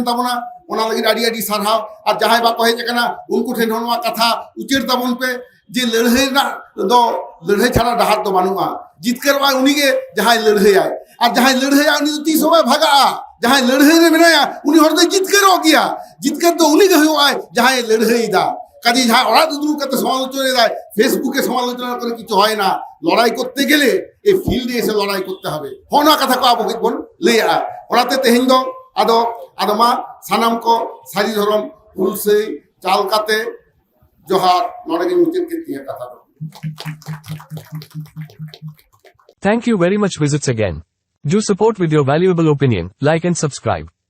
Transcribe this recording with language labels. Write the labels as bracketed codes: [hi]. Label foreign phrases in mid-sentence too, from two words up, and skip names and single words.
[sat] ᱛᱟᱵᱚᱱᱟ ᱚᱱᱟ ᱞᱟᱹᱜᱤᱫ ᱟᱹᱰᱤ ᱟᱹᱰᱤ ᱥᱟᱨᱦᱟᱣ ᱟᱨ ᱡᱟᱦᱟᱸᱭ ᱵᱟᱠᱚ ᱦᱮᱡ ᱟᱠᱟᱱᱟ ᱩᱱᱠᱩ ᱴᱷᱮᱱ ᱦᱚᱸ ᱱᱚᱣᱟ ᱠᱟᱛᱷᱟ ᱩᱪᱟᱹᱲ ᱛᱟᱵᱚᱱ ᱯᱮ ᱡᱮ ᱞᱟᱹᱲᱦᱟᱹᱭ ᱨᱮᱱᱟᱜ ᱫᱚ ᱞᱟᱹᱲᱦᱟᱹᱭ ᱪᱷᱟᱲᱟ ᱰᱟᱦᱟᱨ ᱫᱚ ᱵᱟᱹᱱᱩᱜᱼᱟ ᱡᱤᱛᱠᱟᱹᱨᱚᱜᱼᱟᱭ ᱩᱱᱤᱜᱮ ᱡᱟᱦᱟᱸᱭ ᱞᱟᱹᱲᱦᱟᱹᱭᱟᱭ ᱟᱨ ᱡᱟᱦᱟᱸᱭ ᱞᱟᱹᱲᱦᱟᱹᱭᱟ ᱩᱱᱤ ᱫᱚ ᱛᱤᱥ ᱦᱚᱸ ᱵᱟᱭ ᱵᱷᱟᱜᱟᱜᱼᱟ ᱡᱟᱦᱟᱸᱭ ᱞᱟᱹᱲᱦᱟᱹᱭ ᱨᱮ ᱢᱮᱱᱟᱭᱟ ᱩᱱᱤ ᱦᱚᱲ ᱫᱚᱭ ᱡᱤᱛᱠᱟᱹᱨᱚᱜ ᱜᱮᱭᱟ ᱡᱤᱛᱠᱟᱹᱨ ᱫᱚ ᱩᱱᱤᱜᱮ ᱦᱩᱭᱩᱜᱼᱟᱭ ᱡᱟᱦᱟᱸᱭ ᱞᱟᱹᱲᱦᱟᱹᱭᱮᱫᱟ [bn] কাজে যাহা ওরা দুদুর কাছে সমালোচনা দেয় ফেসবুকে সমালোচনা করে কিছু হয় না লড়াই করতে গেলে এই ফিল্ডে এসে লড়াই করতে হবে [sat] হনা কথা কো আবো বন লেয়া ওরাতে তেহিন দো আদো আদমা সানাম কো সারি ধরম ফুলসেই চালকাতে জোহার নড়াগি মুতির কে দিয়ে কথা দো [en] Thank you very much. Visits again. Do support with your valuable opinion, like and subscribe.